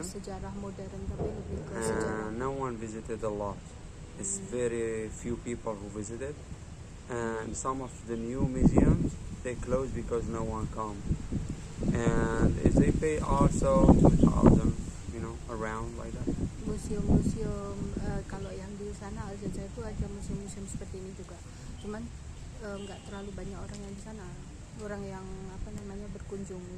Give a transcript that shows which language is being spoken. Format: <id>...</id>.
<id>Sejarah modern, tapi lebih ke sejarah.</id> <en>And no one visited a lot. It's very few people who visited, and some of the new museums they close because no one come. And if they pay also 2,000, around like that.</en> <id>Museum-museum kalau yang di sana Aljazair itu ada museum-museum seperti ini juga. Cuman nggak terlalu banyak orang yang di sana, orang yang berkunjung.</id>